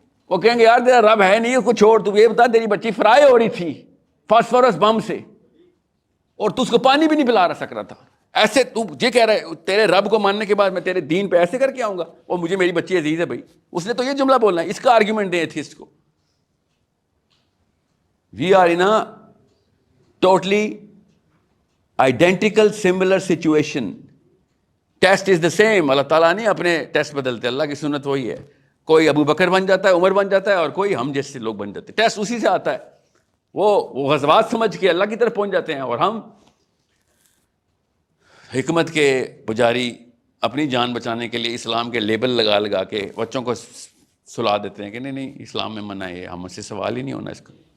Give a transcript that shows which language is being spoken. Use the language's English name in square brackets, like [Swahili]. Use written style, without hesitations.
[Urdu] وہ کہیں گے یار تیرا رب ہے نہیں, اس کو چھوڑ, تو یہ بتا تیری بچی فرائی ہو رہی تھی فاسفورس بم سے اور تو اس کو پانی بھی نہیں پلا سک رہا تھا. ایسے تو یہ کہہ رہا ہے تیرے رب کو ماننے کے بعد میں تیرے دین پہ ایسے کر کے آؤں گا؟ اور مجھے میری بچی عزیز ہے بھائی. اس نے تو یہ جملہ بولنا ہے. اس کا آرگیومنٹ دیں ایتھیسٹ کو. [English] We are in a totally identical similar situation. Test is the same. [Urdu] اللہ تعالیٰ نہیں اپنے ٹیسٹ بدلتے, اللہ کی سنت وہی ہے. کوئی ابو بکر بن جاتا ہے, عمر بن جاتا ہے, اور کوئی ہم جیسے لوگ بن جاتے ہیں. ٹیسٹ اسی سے آتا ہے. وہ غزوات سمجھ کے اللہ کی طرف پہنچ جاتے ہیں, اور ہم حکمت کے پجاری اپنی جان بچانے کے لیے اسلام کے لیبل لگا لگا کے بچوں کو سلا دیتے ہیں کہ نہیں نہیں اسلام میں منع ہے, ہم سے سوال ہی نہیں ہونا اس کا.